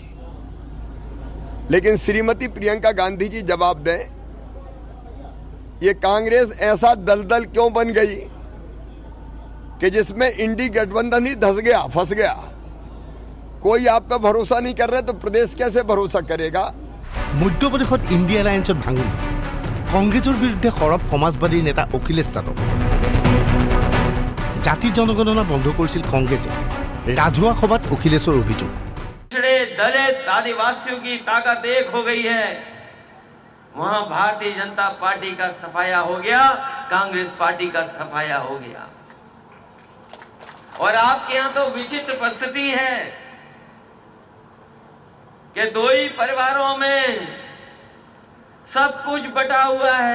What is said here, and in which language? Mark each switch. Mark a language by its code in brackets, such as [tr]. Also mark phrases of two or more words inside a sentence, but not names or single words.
[hi] लेकिन श्रीमती प्रियंका गांधी जी जवाब दें, ये कांग्रेस ऐसा दलदल क्यों बन गई कि जिसमें इंडी गठबंधन ही धस गया, फंस गया। कोई आप पे भरोसा नहीं कर रहे तो प्रदेश कैसे भरोसा करेगा। [as] মধ্যপ্ৰদেশত ইণ্ডিয়া এলায়েন্সত ভাঙোন কংগ্ৰেছৰ বিৰুদ্ধে সৰব সমাজবাদী নেতা অখিলেশ যাদৱ। জাতি জনগণনা বন্ধ কৰিছিল কংগ্ৰেছে। ৰাজহুৱা সভাত অখিলেশৰ অভিযোগ, [hi] पिछड़े दलित आदिवासियों की ताकत एक हो गई है। वहां भारतीय जनता पार्टी का सफाया हो गया, कांग्रेस पार्टी का सफाया हो गया। और आपके यहां तो विचित्र परिस्थिति है कि दो ही परिवारों में सब कुछ बटा हुआ है।